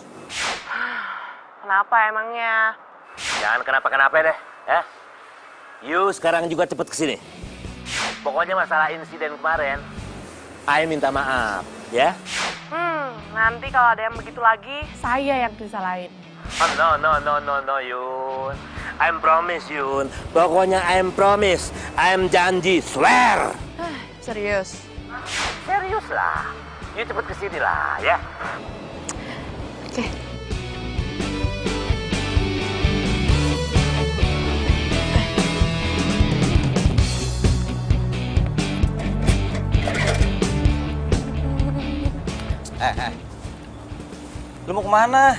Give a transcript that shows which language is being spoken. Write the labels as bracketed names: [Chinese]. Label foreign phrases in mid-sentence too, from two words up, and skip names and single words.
[Indonesian] Kenapa emangnya? Jangan kenapa-kenapa deh, ya. You sekarang juga cepet kesini. Pokoknya masalah insiden kemarin, I minta maaf, ya. Nanti kalau ada yang begitu lagi, saya yang disalahin. [English] Oh, no, Yun. I'm promise, Yun. Pokoknya I'm promise. I'm janji, swear. [Indonesian] Serius? Serius lah. You cepet kesini lah, ya. Oke. Lu mau kemana?